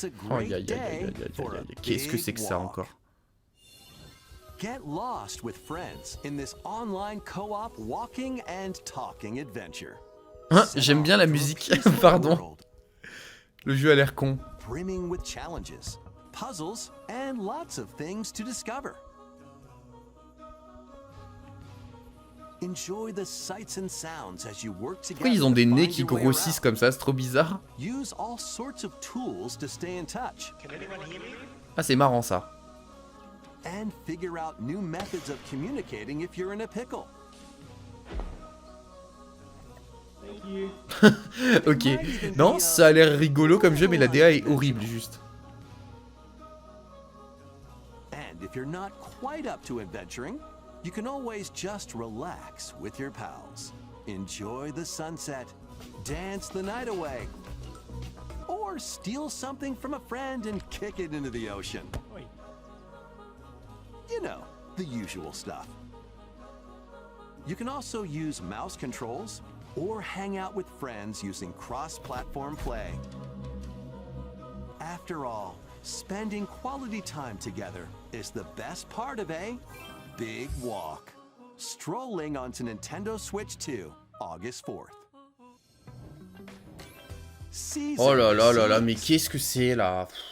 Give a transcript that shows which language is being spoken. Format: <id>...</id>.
<fr>Oh, qu'est-ce que c'est que ça encore?</fr> <en>Get lost with friends in this online co-op walking and talking adventure.</en> <fr>Hein, j'aime bien la musique, pardon. Le jeu a l'air con.</fr> <en>Brimming with challenges, puzzles and lots of things to discover. Enjoy the sights and sounds as you work together.</en> <fr>Pourquoi ils ont des nez qui grossissent comme ça? C'est trop bizarre.</fr> <en>Use all sorts of tools to stay in touch.</en> <fr>Ah, c'est marrant ça.</fr> <en>And figure out new methods of communicating if you're in a pickle.</en> <fr>Ok. Non, ça a l'air rigolo comme jeu, mais la DA est horrible juste.</fr> <en>And if you're not quite up to adventuring, you can always just relax with your pals. Enjoy the sunset, dance the night away, or steal something from a friend and kick it into the ocean. You know, the usual stuff. You can also use mouse controls or hang out with friends using cross-platform play. After all, spending quality time together is the best part of a big walk. Strolling onto Nintendo Switch 2, August 4th.</en> <fr>Oh là là là là, mais qu'est-ce que c'est là?</fr>